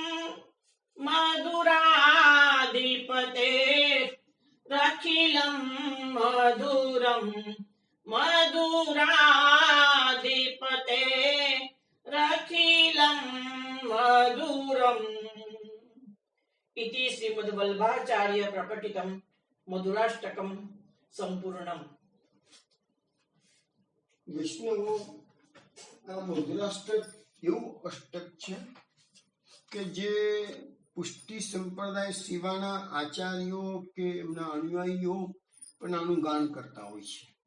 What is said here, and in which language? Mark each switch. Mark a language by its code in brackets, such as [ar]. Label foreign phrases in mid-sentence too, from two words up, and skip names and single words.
[sa] मधुराधिपते रखिलं मधुरं मधुराधिपते रखिलं मधुरम् इति श्रीमद्वल्लभाचार्य प्रकटितं मधुराष्टकं संपूर्णम्। [gu] વૈષ્ણવો આ મધુરાષ્ટક એવું અષ્ટક છે કે જે પુષ્ટિ સંપ્રદાય સિવાયના આચાર્યો કે એમના અનુયાયીઓ પણ આનું ગાન કરતા હોય છે.